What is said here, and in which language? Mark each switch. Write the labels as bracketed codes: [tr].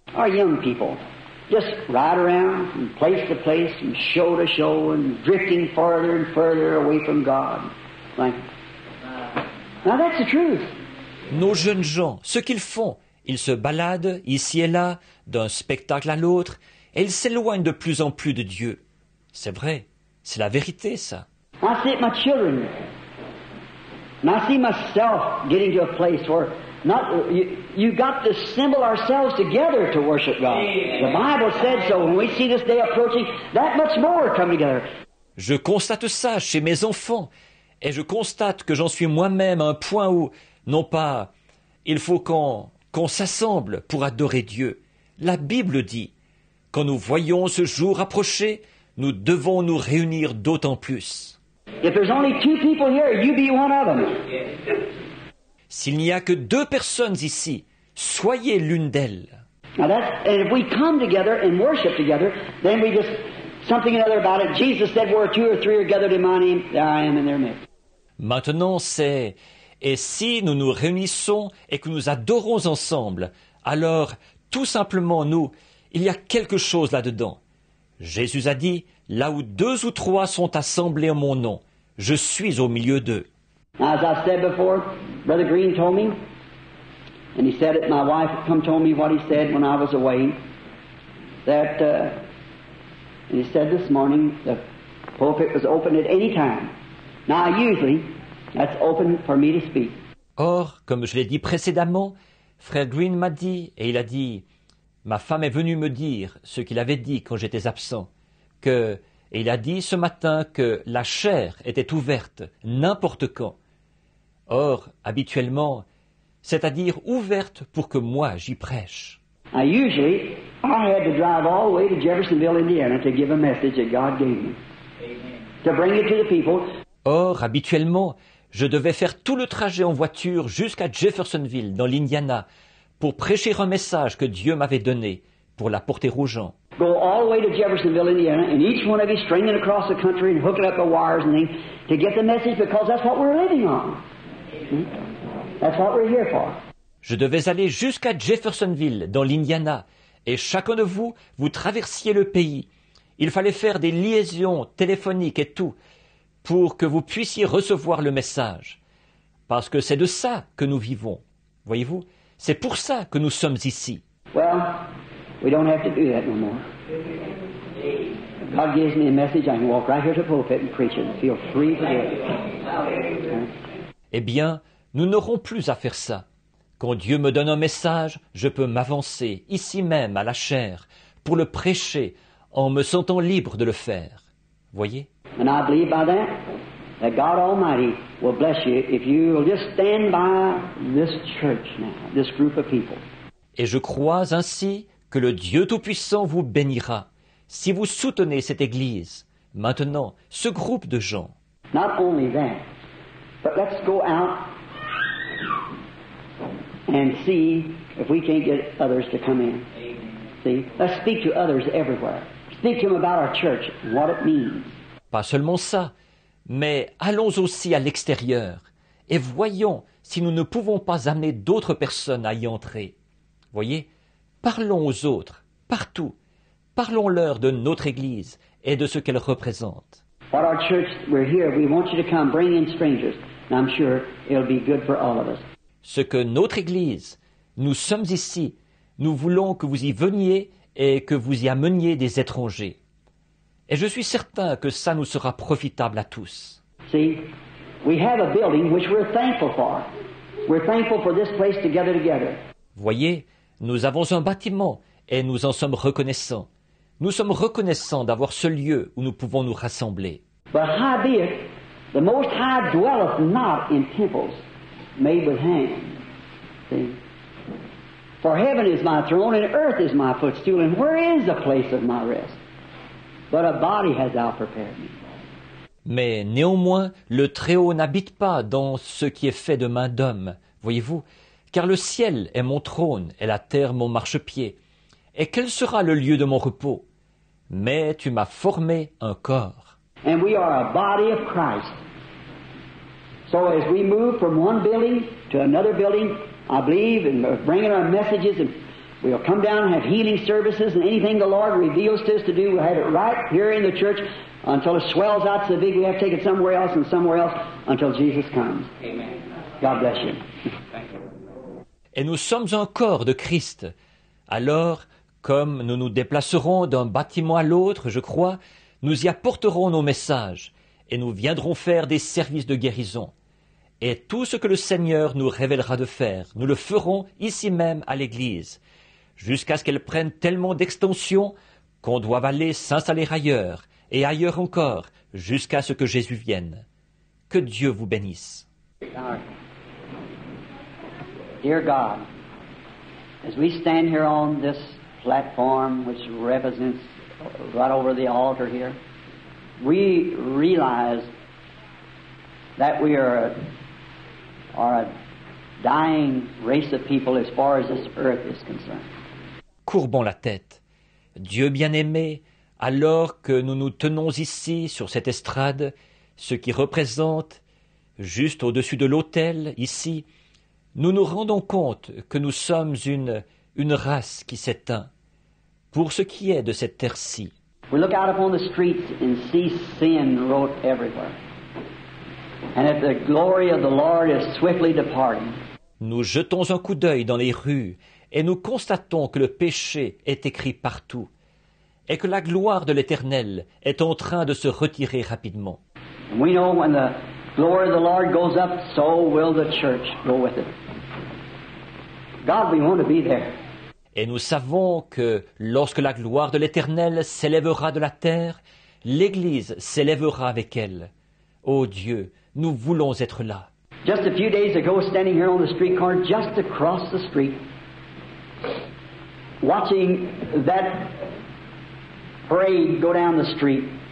[en] Our young people, just ride around from place to place, from show to show, and drifting further and further away from God. Like, now that's the truth. [fr] Nos jeunes gens, ce qu'ils font, ils se baladent ici et là, d'un spectacle à l'autre, et ils s'éloignent de plus en plus de Dieu. C'est vrai, c'est la vérité, ça. [en] I see it my children. And I see myself getting to a place where you got to assemble ourselves together to worship God. The Bible said so. When we see this day approaching, that much more come together. [fr] Je constate ça chez mes enfants, et je constate que j'en suis moi-même à un point où, non pas, il faut qu'on s'assemble pour adorer Dieu. La Bible dit, quand nous voyons ce jour approcher, nous devons nous réunir d'autant plus. [en] If there's only 2 people here, you be one of them. [fr] S'il n'y a que 2 personnes ici, soyez l'une d'elles. [en] Now and if we come together and worship together, then we just something or other about it. Jesus said, "Where 2 or 3 are gathered in my name, there I am in their midst." [fr] Maintenant, et si nous nous réunissons et que nous adorons ensemble, alors, tout simplement, il y a quelque chose là-dedans. Jésus a dit, là où 2 ou 3 sont assemblés en mon nom, je suis au milieu d'eux. [en] Now, as I said before, Brother Green told me, and he said it, my wife told me what he said when I was away, that, and he said this morning, the pulpit was open at any time. Now, usually, that's open for me to speak. [fr] Or, comme je l'ai dit précédemment, Frère Green m'a dit, et il a dit, ma femme est venue me dire ce qu'il avait dit quand j'étais absent, et il a dit ce matin que la chaire était ouverte n'importe quand. Or, habituellement, c'est-à-dire ouverte pour que moi j'y prêche. [en] Now, usually, I had to drive all the way to Jeffersonville, Indiana, to give a message that God gave me, to bring it to the people. [fr] Or, habituellement, je devais faire tout le trajet en voiture jusqu'à Jeffersonville, dans l'Indiana, pour prêcher un message que Dieu m'avait donné, pour l'apporter aux gens. [en] Go all the way to Jeffersonville, Indiana, and each one of you stringing across the country and hooking up the wires and things to get the message, because that's what we're living on. That's what we're here for. [fr] Je devais aller jusqu'à Jeffersonville, dans l'Indiana, et chacun de vous traversiez le pays. Il fallait faire des liaisons téléphoniques et tout, pour que vous puissiez recevoir le message. Parce que c'est de ça que nous vivons. Voyez-vous, c'est pour ça que nous sommes ici. [en] Well, we don't have to do that no more. If God gives me a message, I can walk right here to the pulpit and preach it and feel free to do it. [fr] Eh bien, nous n'aurons plus à faire ça. Quand Dieu me donne un message, je peux m'avancer, ici même, à la chaire, pour le prêcher, en me sentant libre de le faire. Voyez? [en] And I believe by that God Almighty will bless you if you will just stand by this church now, this group of people. [fr] Et je crois ainsi que le Dieu Tout-Puissant vous bénira si vous soutenez cette Église, maintenant, ce groupe de gens. [en] Not only that, but let's go out and see if we can't get others to come in. See, let's speak to others everywhere. Speak to them about our church and what it means. [fr] Pas seulement ça, mais allons aussi à l'extérieur et voyons si nous ne pouvons pas amener d'autres personnes à y entrer. Voyez, parlons aux autres, partout. Parlons-leur de notre Église et de ce qu'elle représente. [en] What our church, we're here, we want you to come, bring in strangers, and I'm sure it'll be good for all of us. [fr] Ce que notre Église, nous sommes ici, nous voulons que vous y veniez et que vous y ameniez des étrangers. Et je suis certain que ça nous sera profitable à tous. [en] See, we have a building which we're thankful for. We're thankful for this place to gather together. [fr] Voyez, nous avons un bâtiment et nous en sommes reconnaissants. Nous sommes reconnaissants d'avoir ce lieu où nous pouvons nous rassembler. [en] But howbeit, the Most High dwelleth not in temples made with hands. See? For heaven is my throne and earth is my footstool, and where is the place of my rest? But a body has thou prepared me. [fr] Mais néanmoins, le Très-Haut n'habite pas dans ce qui est fait de main d'homme, voyez-vous, car le ciel est mon trône et la terre mon marchepied. Et quel sera le lieu de mon repos? Mais tu m'as formé un corps. [en] And we are a body of Christ. So as we move from one building to another building, I believe in bringing our messages and We'll come down and have healing services, and anything the Lord reveals to us to do, we'll have it right here in the church until it swells out so big we have to take it somewhere else and somewhere else until Jesus comes. Amen. God bless you. Thank you. [fr] Et nous sommes un corps de Christ. Alors, comme nous nous déplacerons d'un bâtiment à l'autre, je crois, nous y apporterons nos messages et nous viendrons faire des services de guérison. Et tout ce que le Seigneur nous révélera de faire, nous le ferons ici même à l'Église, jusqu'à ce qu'elle prenne tellement d'extension qu'on doive aller s'installer ailleurs, et ailleurs encore, jusqu'à ce que Jésus vienne. Que Dieu vous bénisse. [en] Dear God, as we stand here on this platform which represents right over the altar here, we realize that we are a dying race of people as far as this earth is concerned. [fr] Courbons la tête. Dieu bien-aimé, alors que nous nous tenons ici sur cette estrade, ce qui représente, juste au-dessus de l'autel, ici, nous nous rendons compte que nous sommes une race qui s'éteint. Pour ce qui est de cette terre-ci, [en] We look out upon the streets and see sin wrote everywhere. And that the glory of the Lord is swiftly departing. [fr] nous jetons un coup d'œil dans les rues et nous constatons que le péché est écrit partout et que la gloire de l'Éternel est en train de se retirer rapidement. [en] And we know when the glory of the Lord goes up, so will the church go with it. God, we want to be there. [fr] Et nous savons que lorsque la gloire de l'Éternel s'élèvera de la terre, l'Église s'élèvera avec elle. Ô Dieu, nous voulons être là. [en] Just a few days ago, standing here on the street corner, just across the street, watching that parade go down the street.